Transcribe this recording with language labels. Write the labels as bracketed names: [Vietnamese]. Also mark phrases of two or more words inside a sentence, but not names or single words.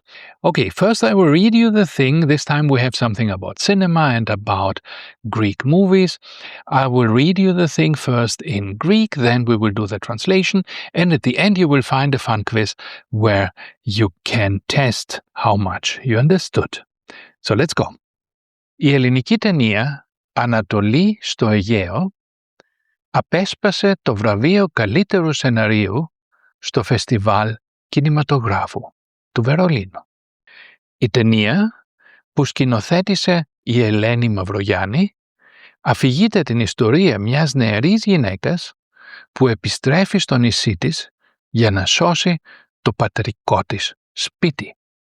[English] Okay, first I will read you the thing. This time we have something about cinema and about Greek movies. I will read you the thing first in Greek, then we will do the translation, and at the end you will find a fun quiz where you can test how much you understood. So let's go. [Greek] Η ελληνική ταινία «Ανατολή στο Αιγαίο» απέσπασε το βραβείο καλύτερου σεναρίου στο φεστιβάλ κινηματογράφου του Βερολίνου. Η ταινία που σκηνοθέτησε η Ελένη Μαυρογιάννη αφηγείται την ιστορία μιας νεαρής γυναίκας που επιστρέφει στο νησί της για να σώσει το πατρικό της σπίτι.